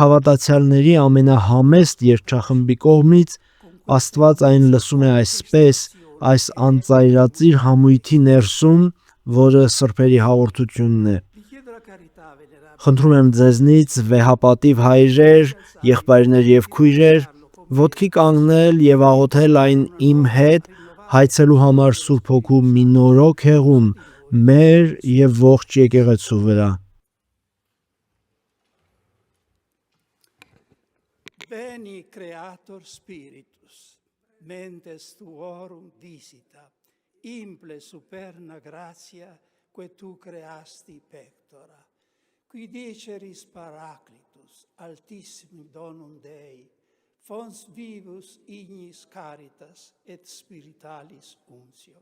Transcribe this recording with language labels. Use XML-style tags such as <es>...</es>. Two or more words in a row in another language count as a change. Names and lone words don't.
<hy>հավատացյալների ամենահամեստ երգչախմբի կողմից, Աստված այն լսում է այսպես, այս անծայրածիր համույթի ներսում, որը սրբերի հաղորդությունն է։ Խնդրում եմ ձեզնից, վեհապատիվ հայրեր, եղբայրներ և քույրեր, ոտքի կանգնել և աղոթել այն իմ հետ հայցելու համար Սուրբ Հոգու մի նորոգ հեղում մեր և ողջ եկեղեցու վրա։</hy> <la>Veni Creator Spiritus, mentes tuorum visita, imple superna gratia, que tu creasti pectora, qui diceris Paraclitus, altissimum donum Dei, fons vivus ignis caritas et spiritualis untio.</la>